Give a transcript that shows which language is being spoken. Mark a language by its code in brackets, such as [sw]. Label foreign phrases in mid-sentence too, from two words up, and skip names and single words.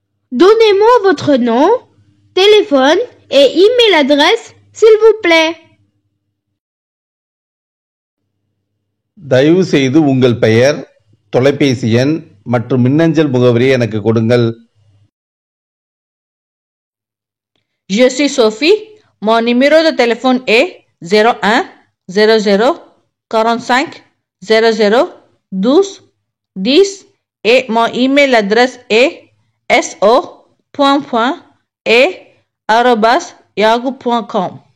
[fr] Donnez-moi votre nom, téléphone et email adresse, s'il vous plaît. [ta] தயவு செய்து உங்கள் பெயர், தொலைபேசி எண் மற்றும் மின்னஞ்சல் முகவரியை எனக்கு கொடுங்கள். [fr] Je suis Sophie. Mon numéro de téléphone est 01 00 45 00 12 10 et mon email adresse est so.a@yahoo.com.